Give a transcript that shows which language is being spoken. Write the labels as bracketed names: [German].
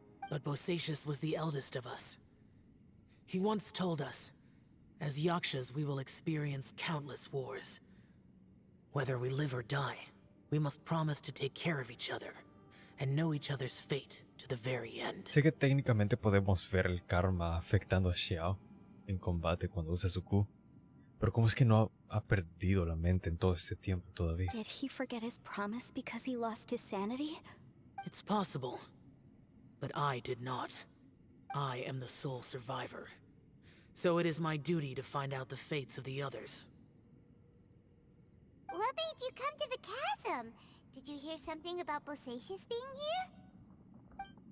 [English] But Bosacious was the eldest of us. He once told us, as Yakshas we will experience countless wars. Whether we live or die, we must promise to take care of each other, and know each other's fate to the very end. [Spanish] Sé que técnicamente podemos ver el karma afectando a Xiao en combate cuando usa su Q, pero ¿cómo es que no ha perdido la mente en todo este tiempo todavía? [English] Did he forget his promise because he lost his sanity? It's possible, but I did not. I am the sole survivor. So it is my duty to find out the fates of the others. What made you come to the chasm? Did you hear something about Bosacious being here?